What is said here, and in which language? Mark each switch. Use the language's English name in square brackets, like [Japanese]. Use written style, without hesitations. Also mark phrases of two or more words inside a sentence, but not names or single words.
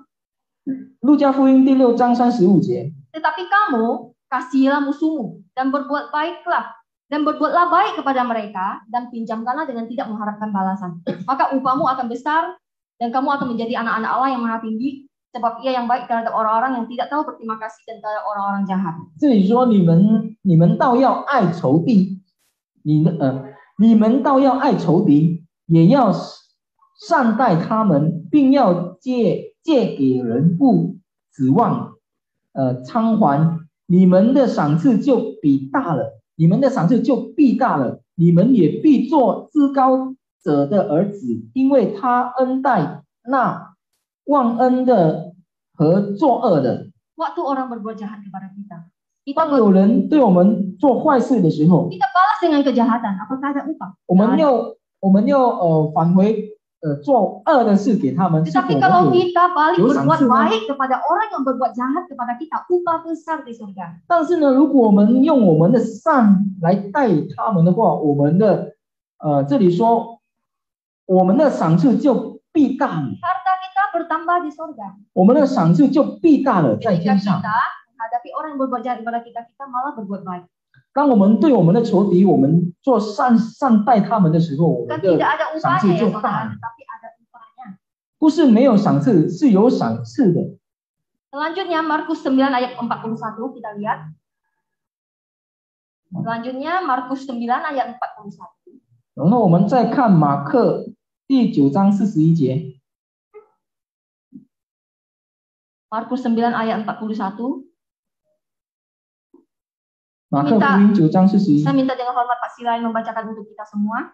[Chinese] 路加福音第6章35节。 [Indonesian] Tetapi kamu kasihilah musuhmu dan berbuat baik kepada mereka dan pinjamkanlah dengan tidak mengharapkan balasan. Maka upahmu akan besar dan kamu akan menjadi anak-anak Allah yang maha tinggi, sebab ia yang baik terhadap orang-orang yang tidak tahu berterima kasih dan terhadap orang-orang jahat. [Chinese] 这里说你们倒要爱仇敌，你们倒要爱仇敌，也要善待他们，并要借给人不指望偿还。你们的赏赐就必大了，你们也必做至高者的儿子，因为他恩待那忘恩的和作恶的。 [Indonesian] Waktu orang berbuat jahat kepada kita, [Chinese] 当有人对我们做坏事的时候， [Indonesian] kita balas dengan kejahatan. Apakah ada upah? [Chinese] 我们要返回做恶的事给他们，是否 [Indonesian] Tetapi kalau [Chinese] 我们 [Indonesian] kita balik [Chinese] 有赏 [Indonesian] berbuat [Chinese] 赐呢？ [Indonesian] baik kepada orang yang berbuat jahat kepada kita, upah besar di surga. [Chinese] 但是呢，如果我们用我们的善来待他们的话，我们的这里说我们的赏赐就必大了， [Indonesian] Harta kita bertambah di surga. [Chinese] 我们的赏赐就必大了，在 [Indonesian] Ketika [Chinese] 天上。 [Indonesian] kita menghadapi orang yang berbuat jahat kepada kita, kita malah berbuat baik. [Chinese] 当我们对我们的仇敌，我们做善待他们的时候，我 [Indonesian] Kan [Chinese] 们的 [Indonesian] tidak ada [Chinese] 赏赐 [Indonesian] upahnya ya [Chinese] 就 [Indonesian] saudara, [Chinese] 大了， [Indonesian] tetapi ada upahnya. [Chinese] 不是没有赏赐，是有赏赐的。 [Indonesian] Selanjutnya Markus 9 ayat 41 kita lihat. Selanjutnya Markus 9 ayat 41. [Chinese] 然后我们再看马可第9章41节。 [Indonesian] Markus 9 ayat 41. [Chinese] 马可福音9章41。 [Indonesian] Saya minta dengan hormat Pak Silain membacakan untuk kita semua.